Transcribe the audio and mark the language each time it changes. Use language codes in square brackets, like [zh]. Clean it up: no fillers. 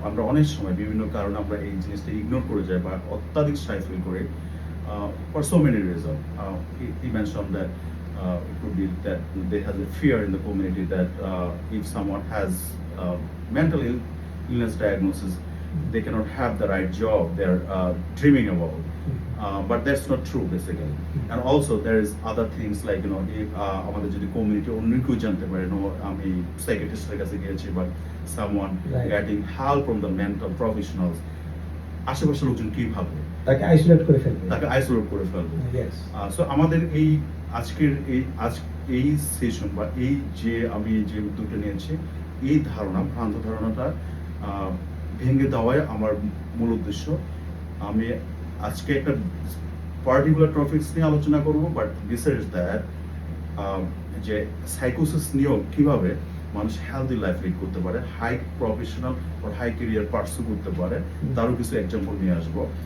[bn] আমরা অনেক সময় বিভিন্ন কারণে আমরা এই জিনিসটা ইগনোর করে যাই বা অত্যাধিক সাই ফিল করি [en] for so many reasons. He mentioned that it could be that there has a fear in the community that if someone has mental illness diagnosis, they cannot have the right job they're dreaming about. But that's not true basically. And also there is other things like if [bn] আমাদের যদি community অন্য কেউ জানতে পারে আমি সাইকিয়াট্রিস্টের কাছে গিয়েছি, [en] but someone getting help from the mental professionals, [bn] আশেপাশের লোকজন কি ভাববে, তাকে আইসোলেট করে ফেলবে। সো আমাদের এই আজকের এই সেশন বা এই আমি যে উদ্যোগটা নিয়েছি, এই ভ্রান্ত ধারণাটা ভেঙে দেওয়াই আমার মূল উদ্দেশ্য। আমি আজকে একটা পার্টিকুলার টপিকস নিয়ে আলোচনা করবো, [en] but besides that [bn] যে সাইকোসিস নিয়েও কিভাবে মানুষ হেলদি লাইফ লিড করতে পারে, high professional or high career pursue করতে পারে, তারও কিছু এক্সাম্পল নিয়ে আসবো।